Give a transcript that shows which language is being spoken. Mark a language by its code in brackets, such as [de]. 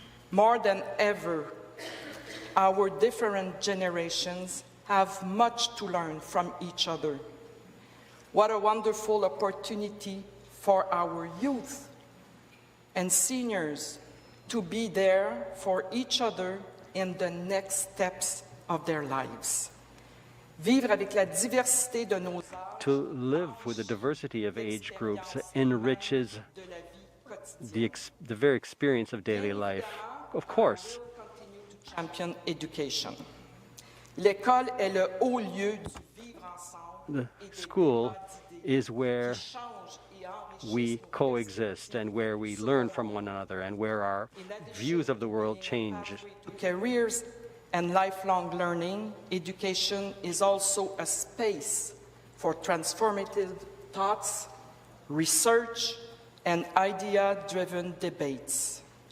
[en] More than ever, our different generations have much to learn from each other. What a wonderful opportunity for our youth and seniors to be there for each other in the next steps of their lives. [fr] Vivre avec la diversité de nos [en] To live with the diversity of age groups enriches the very experience of daily life. Of course, champion education. [fr] L'école est le haut lieu du vivre ensemble. [en] the school is where we coexist and where we learn from one another and where our views of the world change. Careers and lifelong learning, education is also a space for transformative thoughts, research, and idea-driven debates.